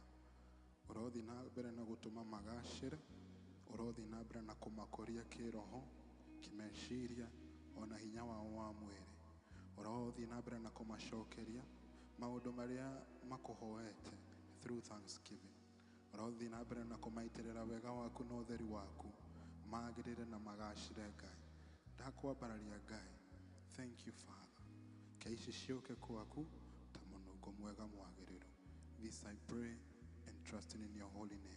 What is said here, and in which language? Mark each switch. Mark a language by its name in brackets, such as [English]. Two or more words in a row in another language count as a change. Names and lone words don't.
[Kikuyu] Ũrothiĩ na mbere na gũtũma magacĩre, ũrothiĩ na mbere na kũmakũria kĩroho, kĩmeciria, ona hinya wao wa mwĩrĩ. Ũrothiĩ na mbere na kũmacokeria maũndũ marĩa makũhoete [English] through thanksgiving. [Kikuyu] Ũrothiĩ na mbere na kũmaitĩrĩra wega waku na ũtheri waku, magĩrĩre na magacĩre Ngai. Ndakwambararia Ngai. [English] Thank you, Father. [Kikuyu] Ke ici ciũke kwaku ta mũnungo mwega mwagĩrĩru. [English] This I pray and trusting in your holy name.